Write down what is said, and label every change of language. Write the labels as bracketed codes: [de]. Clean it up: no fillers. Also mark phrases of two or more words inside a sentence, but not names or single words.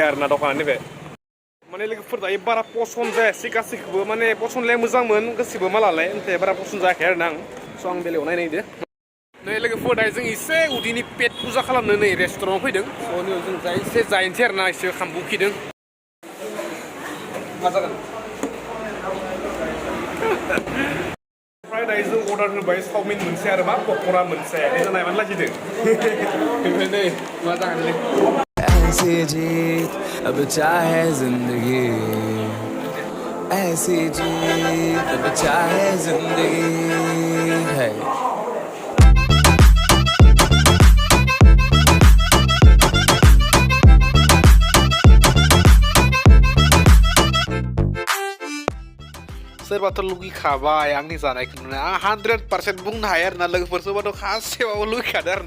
[brx] आरोना दखाना नैबे माने लोगोफोर दायो बारा पसन्द जायासै गासैखौबो माने पसन्दलाय मोजांमोन गासिबो मालालाय ओमफ्राय बारा पसन्द जायाखै आरोना आं स' आं बेलेगाव नायनायदो नै लोगोफोर दायो जों एसे उदैनि पेट फुजा खालामनो नै रेस्टुरेन्टआव फैदों स' नैयाव जों एसे जाहैनोसै आरोना एसे खामबु उखिदों मा जागोन ओमफ्राय दायो जों अर्डार होबाय चावमिन मोनसे आरो मा पक'रा मोनसे जों नायबानो लाजिदों ओमफ्राय नै मा जागोन [hi] ऐसी जीत अब चाहे जिंदगी ऐसी जीत अब चाहे जिंदगी है [brx] सोरबाथ' लुगैखाबाय आंनि जानायखौ नुना आं 100% बुंनो हायो आरोना लोगोफोर सोरबाथ' खासेबाबो लुगैखादों आरोना